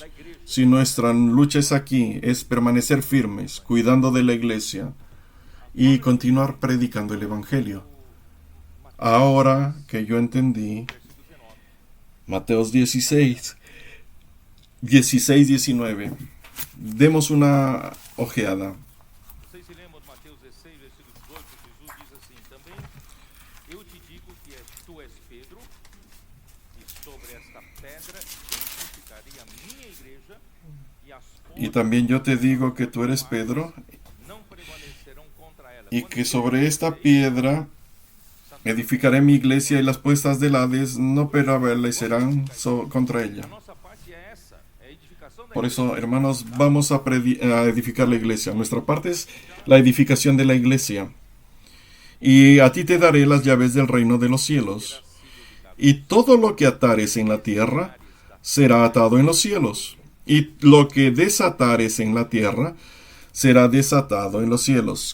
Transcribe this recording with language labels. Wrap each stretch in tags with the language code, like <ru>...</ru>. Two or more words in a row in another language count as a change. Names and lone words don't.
<es>Si nuestra lucha es aquí, es permanecer firmes, cuidando de la iglesia y continuar predicando el Evangelio. Ahora que yo entendí Mateos 19. Demos una ojeada.</es> <pt>Vocês se lembram de Mateus 16, versículo 18, Jesus diz assim: também eu te digo que tu és Pedro, e sobre esta pedra edificarei a minha igreja, e as</pt> <es>Y también yo te digo que tú eres Pedro,</es> <pt>não prevalecerão contra ela.</pt> <es>y que sobre esta piedra edificaré mi iglesia, y las puertas del Hades no prevalecerán contra ella.</es> <pt>Nossa parte é essa, é a edificação da</pt> <es>Por eso, hermanos, vamos a edificar la iglesia. Nuestra parte es la edificación de la iglesia. Y a ti te daré las llaves del reino de los cielos. Y todo lo que atares en la tierra será atado en los cielos. Y lo que desatares en la tierra será desatado en los cielos.</es>